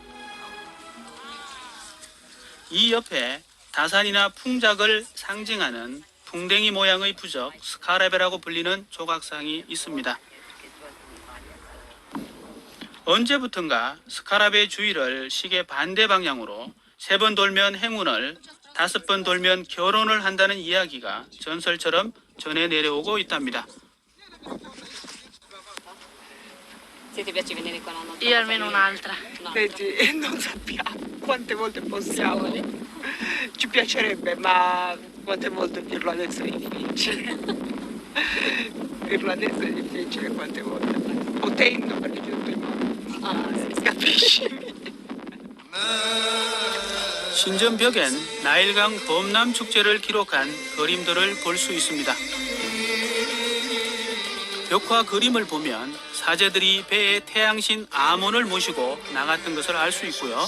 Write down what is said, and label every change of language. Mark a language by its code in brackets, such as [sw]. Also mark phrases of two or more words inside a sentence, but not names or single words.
[ko] 이 옆에 다산이나 풍작을 상징하는 풍뎅이 모양의 부적 스카라베라고 불리는 조각상이 있습니다. 언제부턴가 스카라베 주위를 시계 반대 방향으로 3번 돌면 행운을, 5번 돌면 결혼을 한다는 이야기가 전설처럼 전해 내려오고 있답니다. [it] Io almeno un'altra. Vedi, non sappiamo quante volte possiamo. Ci piacerebbe, ma quante volte dirlo adesso è difficile. Dirlo adesso è difficile quante volte. Potendo, perché c'è tutto in mano. Capisci? [ko] 신전벽엔 나일강 범람 축제를 기록한 그림들을 볼 수 있습니다. 벽화 그림을 보면 사제들이 배에 태양신 아몬을 모시고 나갔던 것을 알 수 있고요.